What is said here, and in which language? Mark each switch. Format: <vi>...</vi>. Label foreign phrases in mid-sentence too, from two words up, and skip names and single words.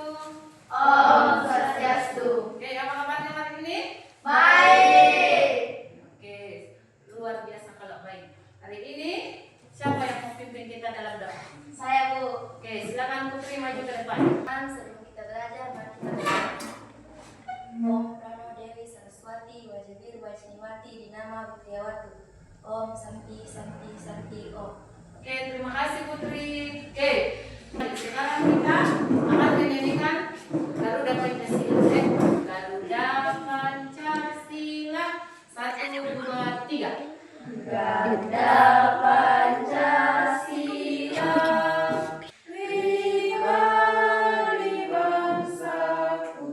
<sa>ॐ स्वस्त्यस्तु.</sa> <id>Oke, apa kabarnya hari ini? Baik. Oke, luar biasa kalau baik. Hari ini siapa yang mau pimpin kita dalam doa? Saya, Bu. Oke, silakan Putri maju ke depan. Sebelum kita belajar, mari kita berdoa. Om Prano Dewi Saraswati Wajabir Wajniwati Dinama Butriawatu.</id> <sa>ॐ शान्ति शान्ति शान्ति ॐ.</sa> <id>Oke, terima kasih Putri. Oke, sekarang kita akan menyanyikan Garuda Pancasila. Garuda Pancasila. 1, 2, 3. Garuda Pancasila, hari bangsaku.</id>